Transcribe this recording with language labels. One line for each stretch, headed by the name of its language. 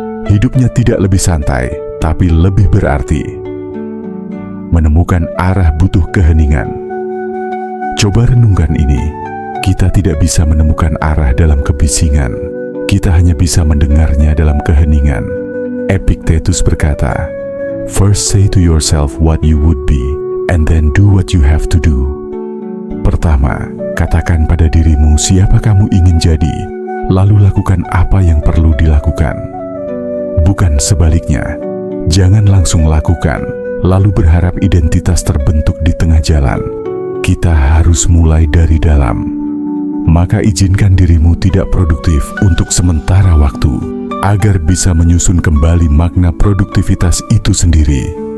Indonesian: Hidupnya tidak lebih santai, tapi lebih berarti. Menemukan arah butuh keheningan. Coba renungkan ini. Kita tidak bisa menemukan arah dalam kebisingan. Kita hanya bisa mendengarnya dalam keheningan.
English: Epictetus
Indonesian: berkata,
English: "First say to yourself what you would be, and then do what you have to do."
Indonesian: Pertama, katakan pada dirimu siapa kamu ingin jadi, lalu lakukan apa yang perlu dilakukan. Bukan sebaliknya. Jangan langsung lakukan, lalu berharap identitas terbentuk di tengah jalan. Kita harus mulai dari dalam. Maka izinkan dirimu tidak produktif untuk sementara waktu, agar bisa menyusun kembali makna produktivitas itu sendiri.